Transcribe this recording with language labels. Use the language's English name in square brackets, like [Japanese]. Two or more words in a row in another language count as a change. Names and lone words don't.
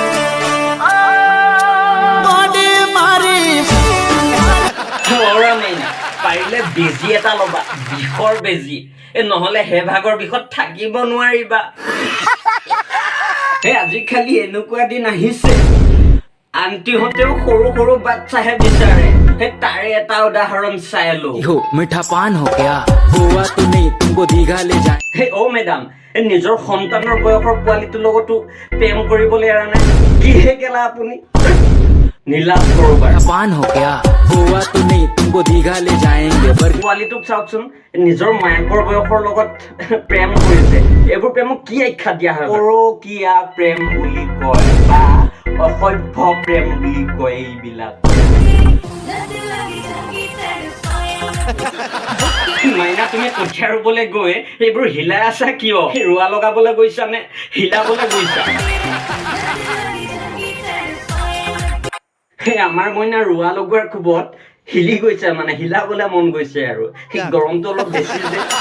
[Assamese] পাৰিলে বেজি এটা ল'বা বিষৰ বেজি নহলে হেভাগৰ বিষত থাকিব নোৱাৰিবা আজিকালি এনেকুৱা দিন আহিছে আন্টিহঁতেও সৰু সৰু বাচ্চাহে বিচাৰে তাৰে এটা উদাহৰণ চাই লো [Hindi] मीठा पान हो गया हुआ तो नहीं तुमको दीघा ले जाए [Assamese] অ মেডাম নিজৰ সন্তানৰ বয়সৰ পোৱালিটোৰ লগতো প্ৰেম কৰিবলৈ এৰা নাই কিহে গেলা আপুনি নীলাজ কৰবাৰ [Hindi] पान हो गया हुआ तो नहीं तुमको दीघा ले जाएंगे [Assamese] পোৱালিটোক চাওকচোন নিজৰ মায়াকৰ বয়সৰ লগত প্ৰেম কৰিছে এইবোৰ প্ৰেমক কি আখ্যা দিয়া হয় পৰকীয়া প্ৰেম বুলি কয় বা অসভ্য প্ৰেম বুলি কয় এইবিলাক মাইনা তুমি কঠীয়া ৰুবলৈ গৈ এইবোৰ হিলাই আছা কিয় ৰোৱা লগাবলৈ গৈছা নে হিলাবলৈ গৈছা আমাৰ মইনা ৰোৱা লগোৱাৰ কোবত হিলি গৈছে মানে হিলাবলৈ মন গৈছে আৰু গৰমটো অলপ বেছি যে